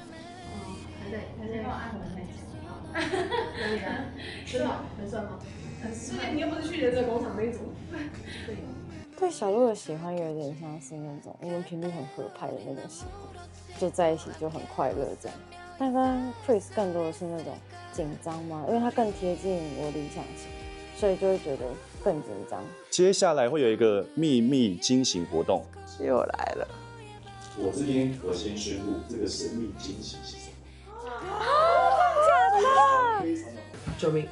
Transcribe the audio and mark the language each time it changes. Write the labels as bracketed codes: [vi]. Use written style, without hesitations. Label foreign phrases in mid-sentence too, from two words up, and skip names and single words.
[zh] 還在幫我按我的內心。可以的，真的很帥嗎？很帥。你又不是去忍者工廠那種。對小鹿的喜歡有點像是那種我們頻率很合拍的那種喜歡，就在一起就很快樂這樣。但跟 Chris 更多的是那種緊張嘛，因為他更貼近我理想型，所以就會覺得更緊張。接下來會有一個秘密驚喜活動，又來了。我這邊我先宣布，這個神秘驚喜是什麼？假的？救命！